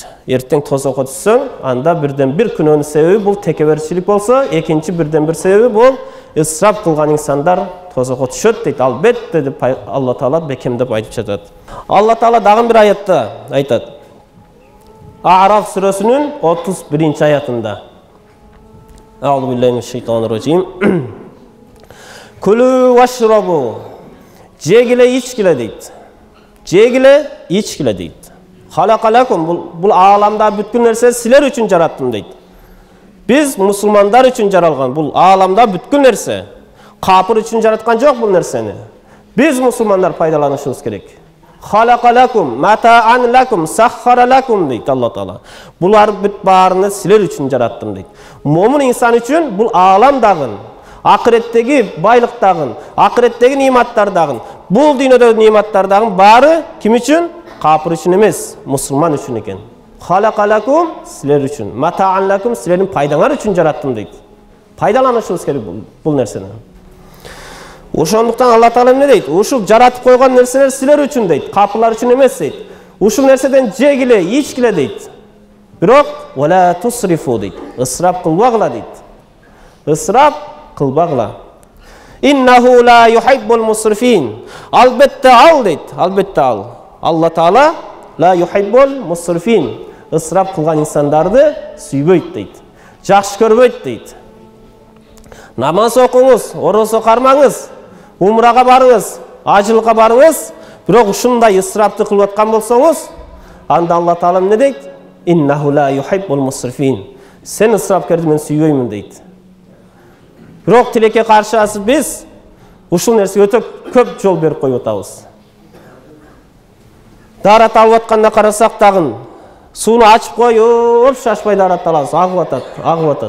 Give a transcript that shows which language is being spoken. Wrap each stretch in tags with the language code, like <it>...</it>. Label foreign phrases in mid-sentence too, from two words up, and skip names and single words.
<ky>Эртең тозокко түссөң, анда бирден бир күнөөнүн себеби бул текеберчилик болсо, экинчи бирден бир себеби бул ысырап кылган инсандар тозокко түшөт дейт. Албетте деп Алла Таала бекемдеп айтып жатат. Алла Таала дагы бир аятта айтат. А'раф сүрөсүнүн 31-аятында.</ky> <ar>أعوذ بالله من الشيطان الرجيم. كلوا واشربوا.</ar> <ky>Жегиле, ичкиле дейт. Жегиле, ичкиле дейт. Халакалакум, бул ааламда бүткүл нерсе силер үчүн жараттым дейт. Биз мусулмандар үчүн жаралган, бул ааламда бүткүл нерсе. Капыр үчүн жараткан жок бул нерсени. Биз мусулмандар пайдаланышыбыз керек.</ky> <ar>خلق لكم، متاعا لكم، سخر لكم дейт Алла Таала.</ar> <ky>Булар бүт баарыны силер үчүн жараттым дейт. Момун инсан үчүн бул ааламдагы, акыреттеги байлыктагы, акыреттеги нематтардагы, бул дүйнөдөгү нематтардагы баары ким үчүн? Капыр үчүн эмес, мусулман үчүн экен. Халакалакум, силер үчүн,</ky> <ar>متاعا لكم,</ar> <ky>силердин пайдаңар үчүн жараттым дейт. Пайдаланышыбыз керек бул нерсени. Ошондуктан Алла Таала эмне дейт? Ушул жаратып койгон нерселер силер үчүн дейт, капырлар үчүн эмес дейт. Ушул нерседен жегиле, ичкиле дейт. Бирок</ky> <ar>ولا تسرفوا</ar> <ky>дейт. Ысырап кылбагыла дейт. Ысырап кылбагыла.</ky> <ar>إنه لا يحب المسرفين.</ar> <ky>Албетте ал дейт, албетте ал.</ky> <ar>الله تعالى لا يحب المسرفين.</ar> <ky>Ысырап кылган инсандарды сүйбөйт дейт. Жакшы көрбөйт дейт. Намаз окуңуз, орозо кармаңыз, умрага барыңыз, ажылыкка барыңыз, бирок ушундай ысырапты кылып аткан болсоңуз, анда Алла Таала эмне дейт?</ky> <ar>إنه لا يحب المسرفين.</ar> <ky>Сен ысырапкерди мен сүйбөймүн дейт. Бирок тилекке каршы биз ушул нерсеге өтө көп жол берип коюп атабыз. Дарат алып атканда карасак дагы сууну ачып коюп, шашпай дарат алабыз, агып атат.</ky>